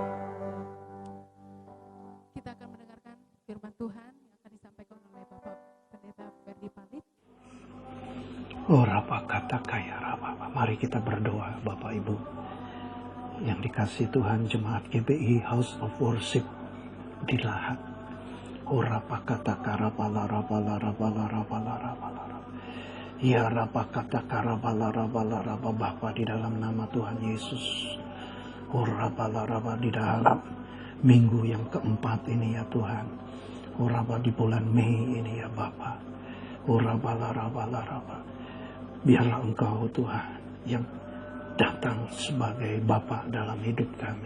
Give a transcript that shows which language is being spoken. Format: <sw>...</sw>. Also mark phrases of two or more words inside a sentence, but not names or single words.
<id>Kita akan mendengarkan firman Tuhan yang akan disampaikan oleh Bapak Pendeta Ferdi Palit. Oh Rapa kata kaya Rapa. Mari kita berdoa Bapak Ibu yang dikasih Tuhan, jemaat GBI House of Worship di Lahat. Oh Rapa kata karapala rapala rapala rapala rapala. Ya Rapa kata karapala rapala rapa Bapa di dalam nama Tuhan Yesus. Oh rapala rapa di dalam minggu yang keempat ini ya Tuhan. Oh Rapa di bulan Mei ini ya Bapa. Oh rapala rapala rapa. Biarlah Engkau Tuhan yang datang sebagai Bapa dalam hidup kami.</id>